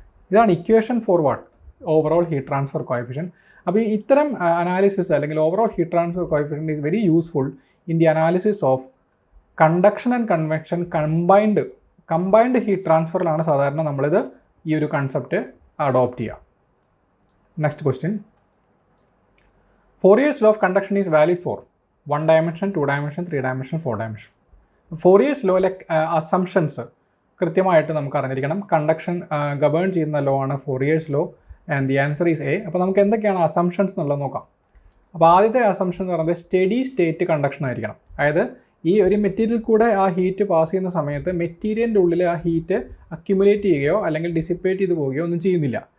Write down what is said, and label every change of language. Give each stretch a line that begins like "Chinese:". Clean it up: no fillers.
Malayalam: ഇതാണ് equation for what? Overall heat transfer കോഎഫിഷ്യൻ. അപ്പോൾ ഇത്തരം അനാലിസിസ് അല്ലെങ്കിൽ overall heat transfer കോഎഫിഷ്യൻ
English: is very useful in the analysis of conduction and convection combined
Malayalam: heat ട്രാൻസ്ഫറിലാണ് സാധാരണ നമ്മളിത് ഈ ഒരു കൺസെപ്റ്റ് അഡോപ്റ്റ് ചെയ്യുക. Next question.
English: Fourier's law of conduction is valid for 1 dimension, 2 dimension, 3 dimension, 4 dimension.
Malayalam: Fourier's lawയിലെ assumptions കൃത്യമായിട്ട് നമുക്ക് അറിഞ്ഞിരിക്കണം. Conduction govern ചെയ്യുന്ന law ആണ് ഫോറിയേഴ്സ് law
English: And the answer is A.
Malayalam: അപ്പോൾ നമുക്ക് എന്തൊക്കെയാണ് അസംഷൻസ് എന്നുള്ളത് നോക്കാം. അപ്പോൾ ആദ്യത്തെ അസംഷൻ എന്ന് പറയുന്നത് സ്റ്റഡി സ്റ്റേറ്റ് കണ്ടക്ഷൻ ആയിരിക്കണം. അതായത് ഈ ഒരു മെറ്റീരിയൽ കൂടെ ആ ഹീറ്റ് പാസ് ചെയ്യുന്ന സമയത്ത് മെറ്റീരിയലിൻ്റെ ഉള്ളിൽ ആ ഹീറ്റ് അക്യുമുലേറ്റ് ചെയ്യുകയോ അല്ലെങ്കിൽ ഡിസിപ്പേറ്റ് ചെയ്ത് പോവുകയോ ഒന്നും ചെയ്യുന്നില്ല.